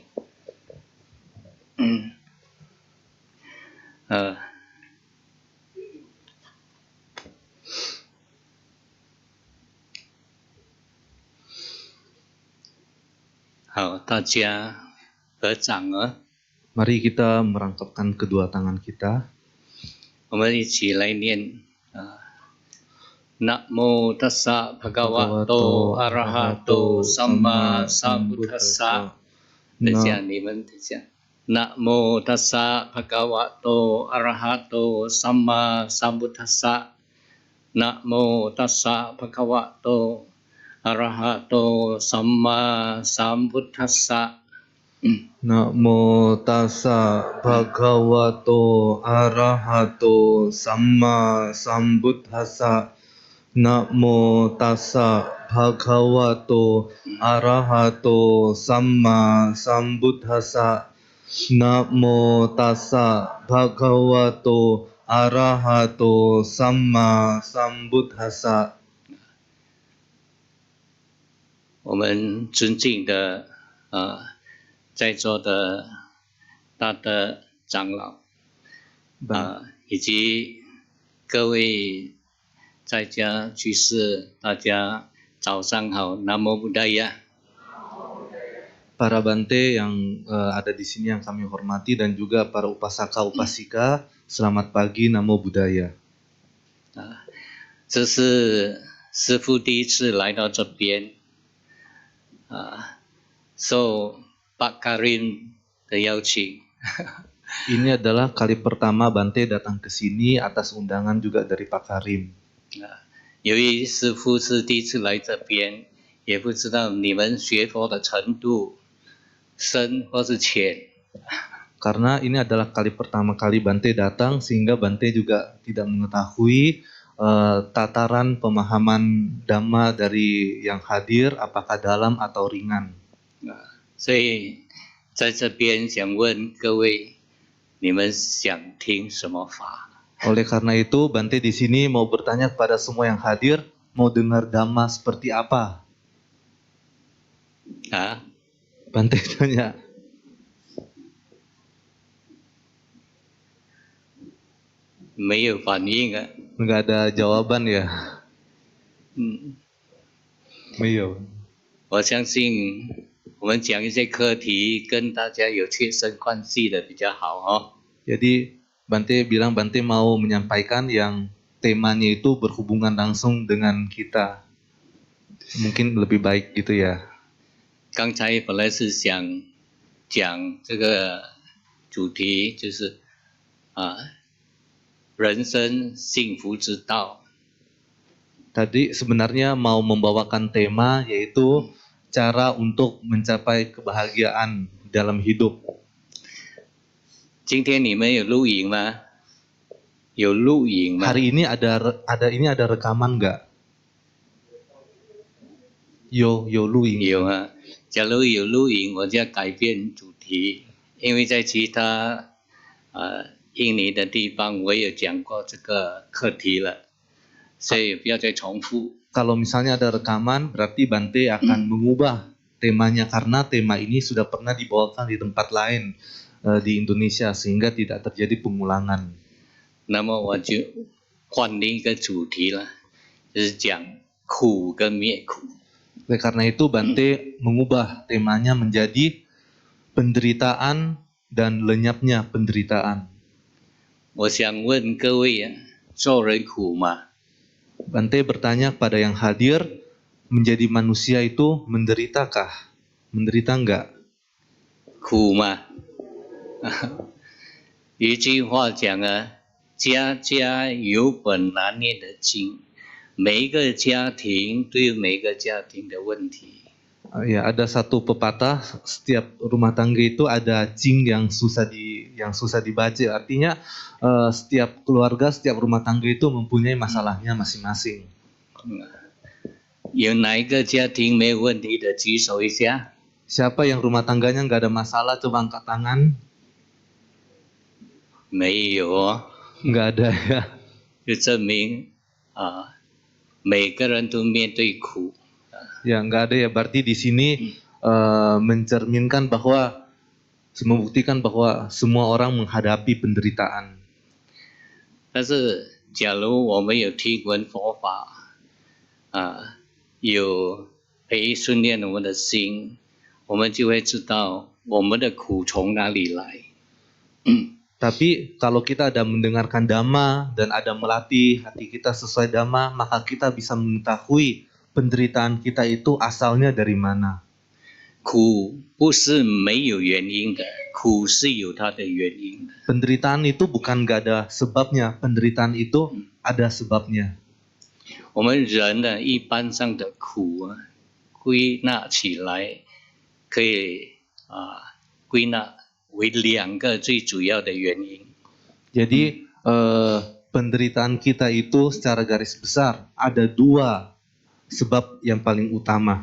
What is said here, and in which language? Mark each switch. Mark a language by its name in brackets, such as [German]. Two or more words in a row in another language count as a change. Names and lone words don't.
[Chinese] 好，大家合掌啊！ [Indonesian] Mari kita merangkapkan kedua tangan kita. [Chinese] 我们一起来念 [Pali] นะโมตัสสะภะคะวะโตอะระหะโตสัมมาสัมพุทธัสสะ [Chinese] 等一下，你们等一下。 [Pali] นะโมตัสสะภะคะวะโตอะระหะโตสัมมาสัมพุทธัสสะนะโมตัสสะภะคะวะโตอะระหะโตสัมมาสัมพุทธัสสะ นะโมตัสสะภะคะวะโตอะระหะโตสัมมาสัมพุทธัสสะนะโมตัสสะภะคะวะโตอะระหะโตสัมมาสัมพุทธัสสะนะโมตัสสะภะคะวะโตอะระหะโตสัมมาสัมพุทธัสสะ [Chinese] 我们尊敬的在座的大的长老以及各位在家居士，大家早上好， [Pali] 南无布达呀。 [Indonesian] Para Bante yang ada di sini yang kami hormati dan juga para [Pali] upasaka upasika, [Indonesian] selamat pagi, [Pali] Namo Buddhaya. [Chinese] 这是师父第一次来到这边受Pak Karim 的邀请。 [Indonesian] Ini adalah kali pertama Bante datang ke sini atas undangan juga dari Pak Karim. [Chinese] 由于师父是第一次来这边，也不知道你们学佛的程度深或是浅。 [Indonesian] Karena ini adalah kali pertama kali Bante datang, sehingga Bante juga tidak mengetahui tataran pemahaman Dhamma dari yang hadir, apakah dalam atau ringan. [Chinese] 所以在这边想问各位，你们想听什么法？ [Indonesian] Oleh karena itu, Bante di sini mau bertanya kepada semua yang hadir, mau dengar Dhamma seperti apa? Bante tanya. Nggak ada jawaban ya? [Chinese] 没有。我相信我们讲一些课题跟大家有切身关系的比较好哦。 [Indonesian] Jadi Bante bilang Bante mau menyampaikan yang temanya itu berhubungan langsung dengan kita. Mungkin lebih baik gitu ya. [Chinese] 刚才本来是想讲这个主题，就是人生幸福之道。 [Indonesian] Tadi sebenarnya mau membawakan tema yaitu cara untuk mencapai kebahagiaan dalam hidup. [Chinese] 今天你们有录影吗？有录影吗？ [Indonesian] Hari ini ada rekaman nggak? [Chinese] 有录影。有啊。假如有录影，我就要改变主题，因为在其他印尼的地方我也讲过这个课题了，所以不要再重复。 [Indonesian] Kalau misalnya ada rekaman, berarti Bante akan mengubah temanya karena tema ini sudah pernah dibawakan di tempat lain di Indonesia sehingga tidak terjadi pengulangan. [Chinese] 那么我就换另一个主题了，就是讲苦跟灭苦。 [Indonesian] Oleh karena itu Bante mengubah temanya menjadi penderitaan dan lenyapnya penderitaan. [Chinese] 我想问各位做人苦吗？ [Indonesian] Bante bertanya kepada yang hadir, menjadi manusia itu menderitakah? Menderita enggak? [Chinese] 苦吗？有一句话讲家家有本难念的经，每一个家庭都有每个家庭的问题。 [Indonesian] Ya, ada satu pepatah, setiap rumah tangga itu ada jing yang susah dibaca. Artinya setiap keluarga, setiap rumah tangga itu mempunyai masalahnya masing-masing. [Chinese] 有哪一个家庭没有问题的举手一下？ [Indonesian] Siapa yang rumah tangganya nggak ada masalah, coba angkat tangan. [Chinese] 没有哦。 [Indonesian] Nggak ada ya. [Chinese] 就证明每个人都面对苦。 [Indonesian] Ya, nggak ada ya. Berarti di sini mencerminkan bahwa membuktikan bahwa semua orang menghadapi penderitaan. [Chinese] 但是，假如我们有听闻佛法，有培训练我们的心，我们就会知道我们的苦从哪里来。 [Indonesian] Tapi kalau kita ada mendengarkan dhamma dan ada melatih hati kita sesuai dhamma, maka kita bisa mengetahui penderitaan kita itu asalnya dari mana. [Chinese] 苦不是没有原因的，苦是有它的原因的。 [Indonesian] Penderitaan itu bukan gak ada sebabnya, penderitaan itu ada sebabnya. [Chinese] 我们人呢，一般上的苦啊，归纳起来可以归纳为2个最主要的原因。 [Indonesian] Jadi penderitaan kita itu secara garis besar ada 2 sebab yang paling utama.